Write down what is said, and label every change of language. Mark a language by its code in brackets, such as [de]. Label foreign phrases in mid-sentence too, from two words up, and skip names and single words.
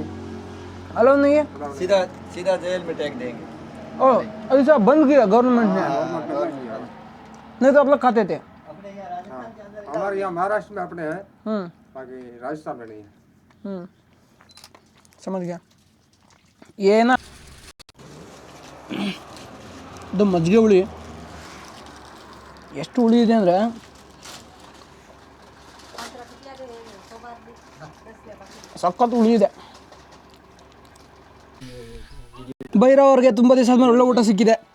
[hi] अलाउ नहीं है? अलाउ नहीं। सीधा सीधा जेल में टैग देंगे ओ अभी सब बंद किया गवर्नमेंट ने, नहीं तो आप लोग खाते थे? हाँ हमारे यहाँ महाराष्ट्र में अपने हैं, हम्म बाकी राजस्थान में नहीं है। समझ गया. [kn] ಏನ ಇದು ಮಜ್ಜಿಗೆ ಹುಳಿ ಎಷ್ಟು ಹುಳಿ ಇದೆ ಅಂದರೆ ಸಖತ್ ಹುಳಿ ಇದೆ. ಭೈರವ್ ಅವ್ರಿಗೆ ತುಂಬ ದಿವಸ ಆದ್ಮೇಲೆ ಒಳ್ಳೆ ಊಟ ಸಿಕ್ಕಿದೆ.